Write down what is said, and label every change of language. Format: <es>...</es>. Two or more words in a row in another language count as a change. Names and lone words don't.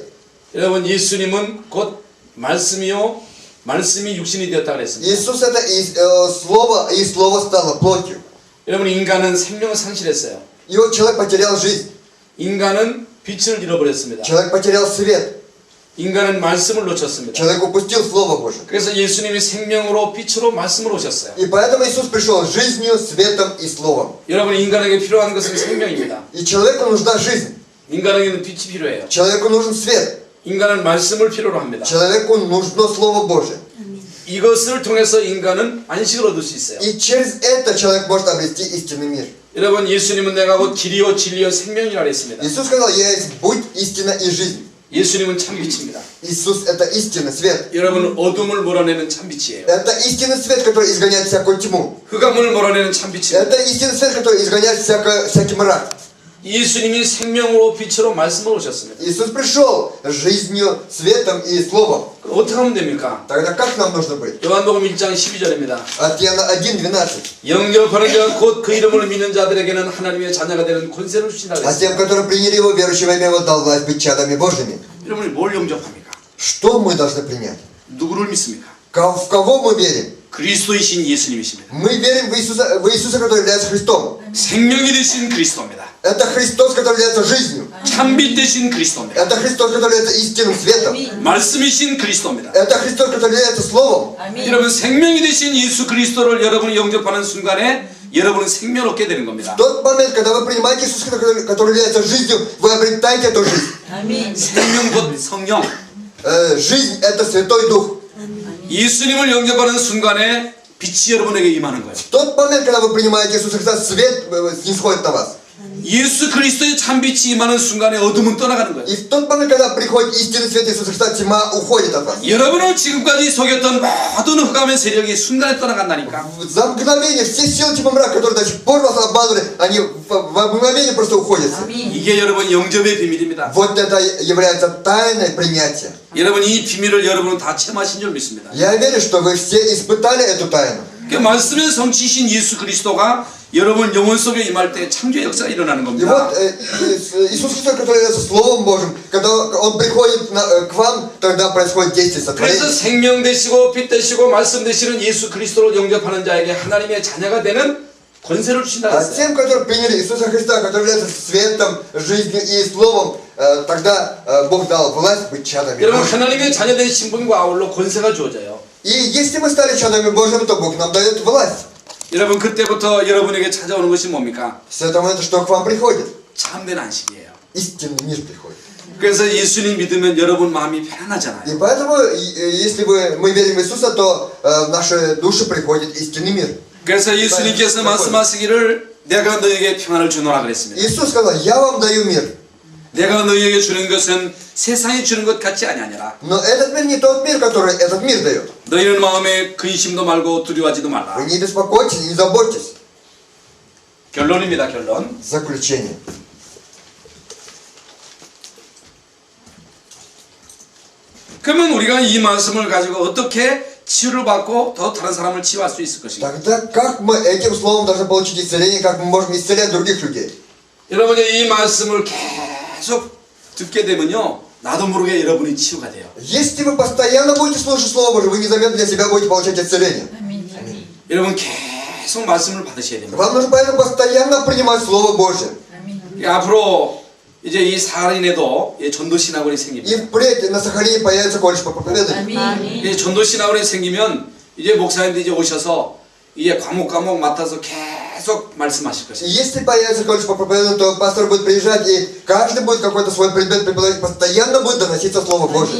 <ko>여러분, 예수님은 곧 말씀이요 말씀이 육신이 되었다 그랬습니다.</ko> <ru>Иисус это Слово, и Слово стало плотью.</ru> <ko>여러분, 인간은 생명을 상실했어요.</ko> <ru>И вот человек потерял жизнь.</ru> <ko>인간은 빛을 잃어버렸습니다.</ko> <ru>Человек потерял свет.</ru> <ko>인간은 말씀을 놓쳤습니다.</ko> <ru>Человек упустил Слово Божие.</ru> <ko>그래서 예수님이 생명으로 빛으로 말씀으로 오셨어요.</ko> <ru>И поэтому Иисус пришел жизнью, светом и Словом.</ru> <ko>여러분, 인간에게 필요한 것은 생명입니다.</ko> <ru>И человеку нужна жизнь.</ru> <ko>인간에게는 빛이 필요해요.</ko> <ru>Человеку нужен свет.</ru> <ko>인간은 말씀을 필요로 합니다.</ko> <ru>Человеку нужно Слово Божие.</ru> <ko>이것을 통해서 인간은 안식을 얻을 수 있어요.</ko> <ru>И через это человек может обрести истинный мир.</ru> <ko>여러분, 예수님은 내가 곧 길이요 진리요 생명이라 했습니다.</ko> <ru>Иисус сказал: я есть путь, истина и жизнь.</ru> <ko>예수님은 참 빛입니다.</ko> <ru>Иисус это истинный свет.</ru> <ko>여러분, 어둠을 몰아내는 참 빛이에요.</ko> <ru>Это истинный свет, который изгоняет всякую тьму.</ru> <ko>흑암을 몰아내는 참 빛입니다.</ko> <ru>Это истинный свет, который изгоняет всякий мрак.</ru> <ko>예수님이 생명으로 빛으로 말씀을 오셨습니다.</ko> <ru>Иисус пришел жизнью, светом и Словом.</ru> <ko>어떻게 하면 됩니까?</ko> <ru>Тогда как нам нужно быть?</ru> <ko>요한복음 1장 12절입니다.</ko> <ru>От Иоанна 1:12.</ru> <ko>영접하는 자 곧 그 이름을 믿는 자들에게는 하나님의 자녀가 되는 권세를 주신다</ko> <ru>А тем,</ru> <ko>그랬습니다.</ko> <ru>которые приняли Его, верующего имя Его, дал власть быть чадами Божьими.</ru> <ko>여러분이 뭘 영접합니까?</ko> <ru>Что мы должны принять?</ru> <ko>누구를 믿습니까?</ko> <ru>В кого мы верим?</ru> <ko>그리스도이신 예수님이십니다.</ko> <ru>Мы верим в Иисуса, который является Христом.</ru> <ko>생명이 되신 그리스도입니다.</ko> <ru>Это Христос, который является жизнью.</ru> <ko>참빛 되신 그리스도입니다.</ko> <ru>Это Христос, который является истинным светом.</ru> <ko>말씀이신 그리스도입니다.</ko> <ru>Это Христос, который является Словом.</ru> <ko>여러분, 생명이 되신 예수 그리스도를 여러분이 영접하는 순간에 여러분은 생명을 얻게 되는 겁니다.</ko> <ru>В тот момент, когда вы принимаете Иисуса, который является жизнью, вы обретаете эту жизнь.</ru> <ko>생명 곧 성령.</ko> <ru>Жизнь это Святой Дух.</ru> <ko>예수님을 영접하는 순간에 빛이 여러분에게 임하는 거예요.</ko> <ru>В тот момент, когда вы принимаете Иисуса Христа, свет снисходит на вас.</ru> <ko>예수 그리스도의 참빛이 임하는 순간에 어둠은 떠나가는 거예요.</ko> <ru>И в тот момент, когда приходит истинный свет Иисуса Христа, тьма уходит от вас.</ru> <ko>여러분을 지금까지 속였던 모든 흑암의 세력이 순간에 떠나간다니까.</ko> <ru>За мгновение все силы тьмы мрака, которые до сих пор вас обманывали, они в мгновение просто уходят.</ru> <ko>이게 여러분 영접의 비밀입니다.</ko> <ru>Вот это является тайной принятия.</ru> <ko>여러분, 이 비밀을 여러분은 다 체험하신 줄 믿습니다.</ko> <ru>Я верю, что вы все испытали эту тайну.</ru> <ko>그 말씀의 성취신 예수 그리스도가 여러분 영혼 속에 임할 때 창조의 역사가 일어나는 И 겁니다.</ko> <ru>вот Иисус Христос, который является Словом Божьим, когда Он приходит к вам, тогда происходит действие 그래서 сотворения.</ru> <ko>생명 되시고 빛 되시고 말씀 되시는 예수 그리스도를 영접하는 자에게 하나님의 자녀가 되는 권세를 주신다 А 했어요.</ko> <ru>тем, которые приняли Иисуса Христа, который является светом, жизнью и Словом, тогда Бог дал власть быть чадами 여러분, Божьими.</ru> <ko>하나님의 자녀된 신분과 아울러 권세가 주어져요.</ko> <ru>И если мы стали чадами Божьими, то Бог нам дает власть.</ru> <ko>여러분, 그때부터 여러분에게 찾아오는 것이 뭡니까?</ko> <ru>С этого момента что к вам приходит?</ru> <ko>참된 안식이에요.</ko> <ru>Истинный мир приходит.</ru> <ko>그래서 예수님 믿으면 여러분 마음이 편안하잖아요.</ko> <ru>И поэтому, если мы верим в Иисуса, то в наши души приходит истинный мир.</ru> <ko>그래서 예수님께서 말씀하시기를 내가 너에게 평안을 주노라 그랬습니다.</ko> <ru>Иисус сказал: я вам даю мир.</ru> <ko>내가 너희에게 주는 것은 세상이 주는 것 같지 아니하니라.</ko> <ru>Но этот мир не тот мир, который этот мир дает.</ru> <ko>너희는 마음에 근심도 말고 두려워하지도 말라.</ko> <ru>Вы не беспокойтесь, не заботьтесь.</ru> <ko>결론입니다. 결론.</ko> <ru>Заключение.</ru> <ko>그러면 우리가 이 말씀을 가지고 어떻게 치유를 받고 더 다른 사람을 치유할 수 있을 것인가?</ko> <ru>Тогда как мы этим словом должны получить исцеление, как мы можем исцелять других людей?</ru> <ko>여러분이 이 말씀을 계속 듣게 되면요, 나도 모르게 여러분이 치유가 돼요.</ko> <ru>Если вы постоянно будете слушать Слово Божие, вы незаметно для себя будете получать исцеление.</ru> <ko>여러분 계속 말씀을 받으셔야 됩니다.</ko> <ru>Вам нужно поэтому постоянно принимать Слово Божие.</ru> <ko>앞으로 이제 이 사할인에도 전도신학원이 И 생깁니다.</ko> <ru>впредь на Сахалине появится колледж по проповеданию.</ru> <ko>이 전도신학원이 생기면 이제 목사님들이 이제 오셔서 이제 과목 맡아서 계속 말씀하실 И 것입니다.</ko> <ru>если появится колледж по проповеданию, то пастор будет приезжать, и каждый будет какой-то свой предмет преподавать, постоянно будет доноситься Слово Божие.</ru>